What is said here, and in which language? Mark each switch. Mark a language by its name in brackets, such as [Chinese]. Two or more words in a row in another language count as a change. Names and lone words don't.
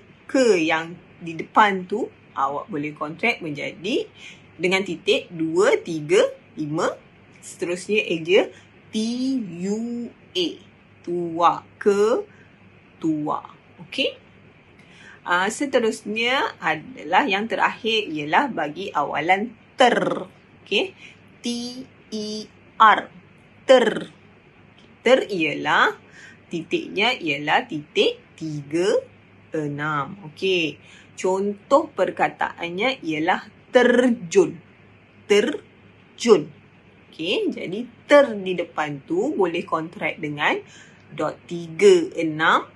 [Malay] Ke yang di depan tu awak boleh kontrak menjadi dengan titik 2, 3, 5. Seterusnya eja T-U-A. Tua. Ketua. Okey. Seterusnya adalah yang terakhir ialah bagi awalan ter. Okey. T-E-R. Ter. Ter ialah titiknya ialah titik 3, 6. Okey. Contoh perkataannya ialah terjun. Terjun. Okey. Jadi ter di depan tu boleh kontrak dengan dot 3, 6.